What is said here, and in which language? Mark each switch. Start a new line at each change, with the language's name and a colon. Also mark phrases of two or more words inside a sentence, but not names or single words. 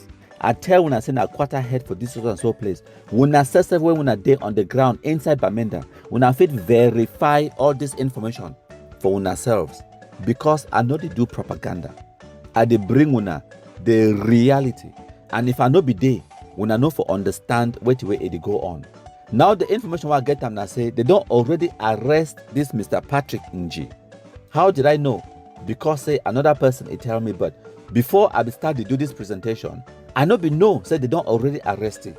Nigerian Pidgin: I tell una say na quarter head for this and so place. Una say when una dey on the ground inside Bamenda, una fit verify all this information for una selves because I know they do propaganda. I dey bring una the reality, and if I no be there, una know for understand what way it go on. Now the information I get them now say they don't already arrest this Mr. Patrick Ng. How did I know? Because say another person it tell me, but before I start to do this presentation, I know say they don't already arrest him.